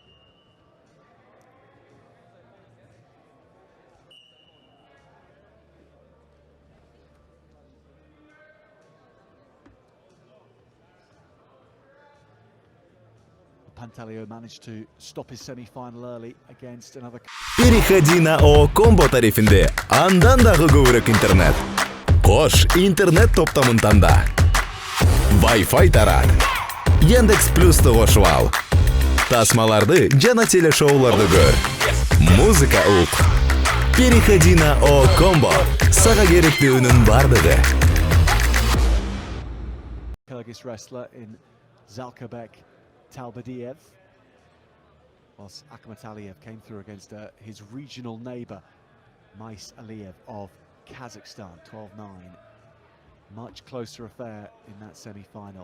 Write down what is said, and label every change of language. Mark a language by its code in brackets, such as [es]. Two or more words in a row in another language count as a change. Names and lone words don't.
[en] Pantaleо managed to stop his semi-final early against another. [ru] Переходи на [ky] ООО-комбо тарифинде андан дагы көбүрөөк интернет. Кош интернет топтомун танда. Wi-Fi тарат. Яндекс Плюсту кошуп ал. Тасмаларды жана телешоуларды көр. Музыка ук. [ru] Переходи на ООО-комбо. [ky] Сага керектүүнүн бардыгы. [en] Kyrgyz wrestler in Zalkabek Talbadiev, whilst Akmаталиев came through against his regional neighbour, Mais Aliyev of Kazakhstan, 12-9. Much closer affair in that semi-final.